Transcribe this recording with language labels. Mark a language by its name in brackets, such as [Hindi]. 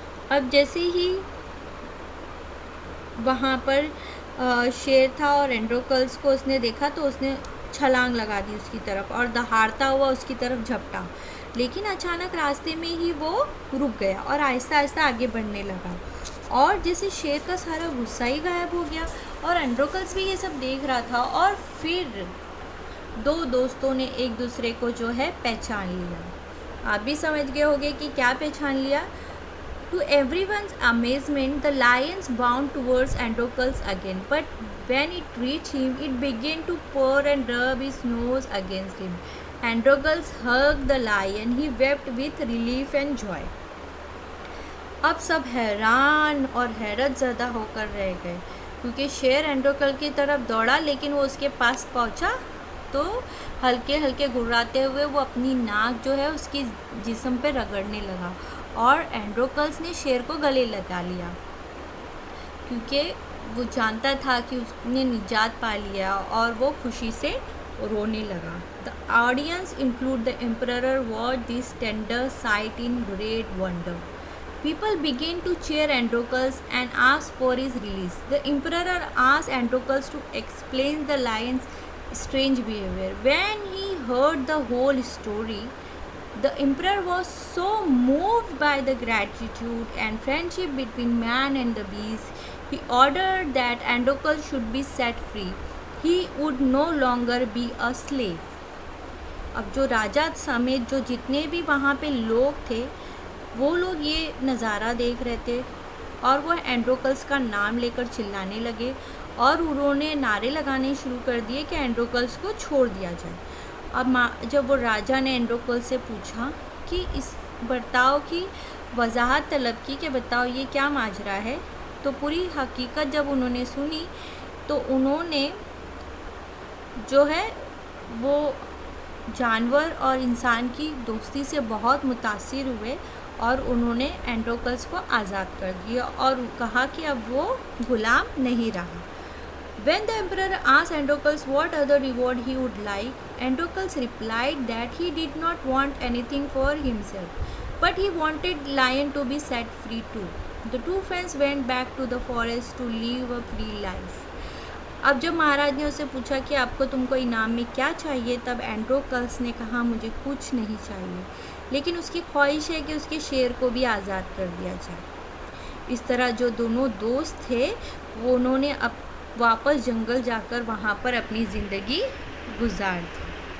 [Hindi] अब जैसे ही वहाँ पर शेर था और एंड्रोकल्स को उसने देखा तो उसने छलांग लगा दी उसकी तरफ और दहाड़ता हुआ उसकी तरफ झपटा, लेकिन अचानक रास्ते में ही वो रुक गया और आहिस्ता आहिस्ता आगे बढ़ने लगा और जैसे शेर का सारा गुस्सा ही गायब हो गया। और एंड्रोकल्स भी ये सब देख रहा था और फिर दो दोस्तों ने एक दूसरे को जो है पहचान लिया। आप भी समझ गए होंगे कि क्या पहचान लिया। [English] To everyone's amazement, the lions bounded towards Androcles again, but when it reached him, it began to purr and rub his nose against him. Androcles hugged the lion. He wept with relief and joy. [Hindi] अब सब हैरान और हैरत ज़दा होकर रह गए क्योंकि शेर एंड्रोकल की तरफ दौड़ा, लेकिन वो उसके पास पहुंचा तो हल्के हल्के गुर्राते हुए वो अपनी नाक जो है उसकी जिस्म पे रगड़ने लगा और एंड्रोकल्स ने शेर को गले लगा लिया क्योंकि वो जानता था कि उसने निजात पा लिया और वो खुशी से रोने लगा। [English] The audience, include the emperor, watched this tender sight in great wonder. People began to cheer Androcles and ask for his release. The emperor asked Androcles to explain the lion's strange behavior. When he heard the whole story, the emperor was so moved by the gratitude and friendship between man and the beast, he ordered that Androcles should be set free. He would no longer be a slave. [Hindi] अब जो राजा समेत जो जितने भी वहाँ पे लोग थे, वो लोग ये नज़ारा देख रहे थे और वह एंड्रोकल्स का नाम लेकर चिल्लाने लगे और उन्होंने नारे लगाने शुरू कर दिए कि एंड्रोकल्स को छोड़ दिया जाए। अब जब वो राजा ने एंड्रोकल्स से पूछा कि इस बर्ताव की वजाहत तलब की कि बताओ ये क्या माजरा है, तो पूरी हकीकत जब उन्होंने सुनी तो उन्होंने जो है वो जानवर और इंसान की दोस्ती से बहुत मुतासिर हुए और उन्होंने एंड्रोकल्स को आज़ाद कर दिया और कहा कि अब वो गुलाम नहीं रहा। [English] When the emperor asked Androcles what other reward he would like, Androcles replied that he did not want anything for himself, but he wanted lion to be set free too. The two friends went back to the forest to live a free life. [Hindi] अब जब महाराज ने उससे पूछा कि आपको तुमको इनाम में क्या चाहिए, तब एंड्रोकल्स ने कहा मुझे कुछ नहीं चाहिए, लेकिन उसकी ख्वाहिश है कि उसके शेर को भी आज़ाद कर दिया जाए। इस तरह जो दोनों दोस्त थे वो उन्होंने अब वापस जंगल जाकर वहाँ पर अपनी ज़िंदगी गुजार दी।